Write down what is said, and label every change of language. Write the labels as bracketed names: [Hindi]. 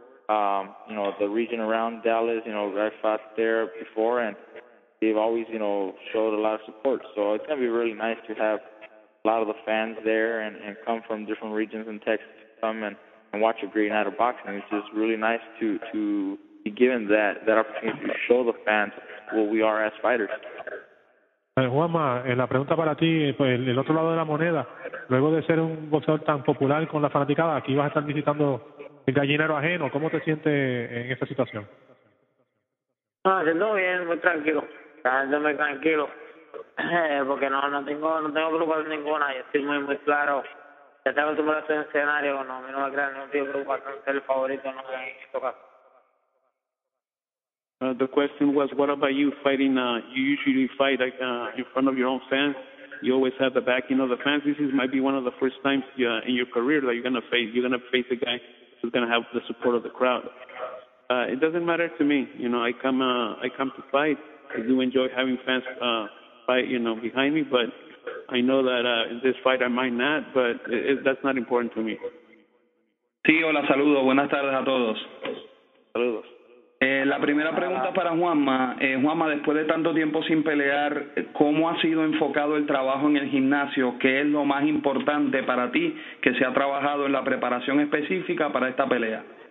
[English] The region around Dallas, I fought there before, and they've always, showed a lot of support. So it's going to be really nice to have a lot of the fans there and come from different regions in Texas to come and watch a great night of boxing. It's just really nice to be given that opportunity to show the fans what we are as fighters. [Spanish] Juanma, la pregunta para ti, pues el otro lado de la moneda, luego de ser un boxeador tan popular con la fanaticada, aquí vas a estar visitando el gallinero ajeno. ¿Cómo te sientes en esta situación? Siento bien, muy tranquilo, muy tranquilo, porque no tengo preocupación ninguna. Yo estoy muy claro. Ya estoy acostumbrado a este escenario, a mí no me crean ningún tipo de preocupación, ser el favorito no me toca. [English] The question was, what about you fighting? You usually fight in front of your own fans. You always have the backing of the fans. This might be one of the first times in your career that you're gonna face a guy who's gonna have the support of the crowd. It doesn't matter to me. I come to fight. I do enjoy having fans fight, behind me, but I know that in this fight I might not, but that's not important to me. [Spanish] Sí, hola, saludos, buenas tardes a todos. Saludos. La primera pregunta para Juanma. Juanma, después de tanto tiempo sin pelear, ¿cómo ha sido enfocado el trabajo en el gimnasio? ¿Qué es lo más importante para ti que se ha trabajado en la preparación específica para esta pelea?